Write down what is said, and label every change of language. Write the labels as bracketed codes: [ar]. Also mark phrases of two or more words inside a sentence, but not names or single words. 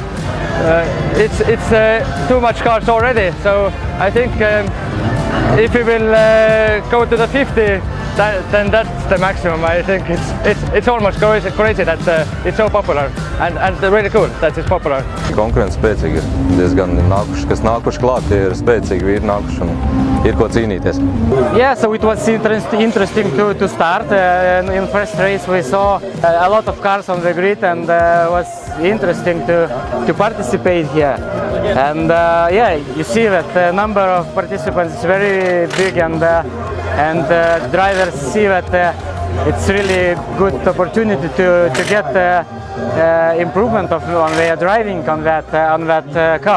[en] It's too much cars already, so I think if we will go to the 50, then that's the maximum. I think it's almost crazy that it's so popular and really cool that it's popular. [lv] Konkurence spēcīga ir diezgan kas nākuši klāt, tie ir spēcīgi vīri nākuši un ir ko cīnīties. [en] Yeah, so it was interesting to start. In first race we saw a lot of cars on the grid, and was interesting to participate here. And yeah, you see that the number of participants is very big, and drivers see that it's really good opportunity to get improvement on their driving on that cup.